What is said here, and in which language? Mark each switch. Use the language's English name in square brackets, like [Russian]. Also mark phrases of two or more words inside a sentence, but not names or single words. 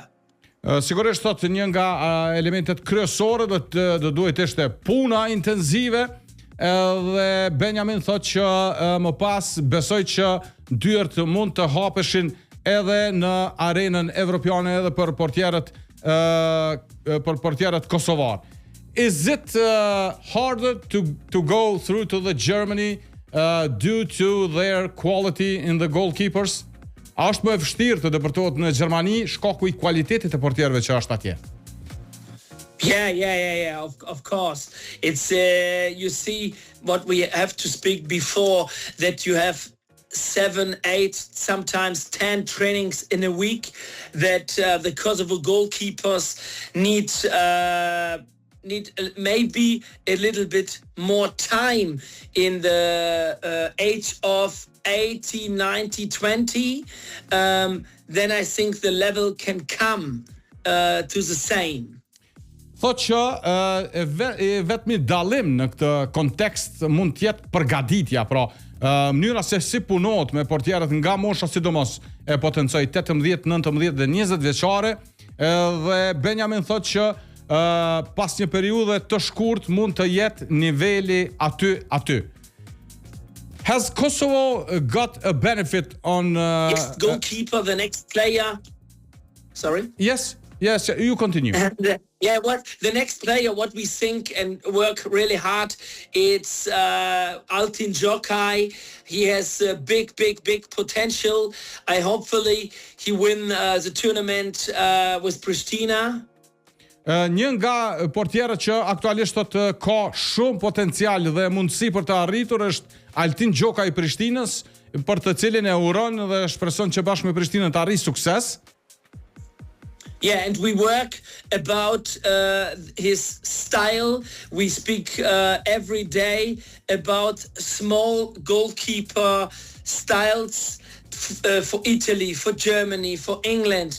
[Albanian] Sigurisht thot një nga elementet kryesore do duhet ishte puna intenzive, dhe Benjamin thot që më pas besoj që dyert mund të hapeshin edhe në arenën evropiane edhe për portierët kosovar. [English] Is it harder to go through to the Germany due to their quality in the goalkeepers? [Albanian] A është më e vështirë të depërtohet në Gjermani shkaku I kualitetit të portierëve që është atje? [English] Yeah. Of course. It's you see what we have to speak before, that you have 7, 8, sometimes 10 trainings in a week, that the Kosovo goalkeepers need maybe a little bit more time in the age of 80, 90, 20. Then I think the level can come to the same. [Albanian] Thot që vetëmi dallim në këtë kontekst mund të jetë përgatitja, pra mënyra se si punohet me portierët nga mosha sidomos e potencoj 18, 19 dhe 20 vjeçare, dhe Benjamin thot që pas një periudhe të shkurt mund të jetë niveli aty. [English] Has Kosovo got a benefit on next goalkeeper, the next player? Sorry? Yes. Yes, you continue. And, what the next player, what we think and work really hard, it's Altin Jokai. He has a big potential. Hopefully he win the tournament with Pristina. [Albanian] Një nga portierët që aktualisht ka shumë potencial dhe mundësi për të arritur është Altin Gjoka i Prishtinës, për të cilin e uron dhe shpreson që bashkë me Prishtinën të arrijë sukses. [English] Yeah, and we work about his style. We speak every day about small goalkeeper styles for Italy, for Germany, for England.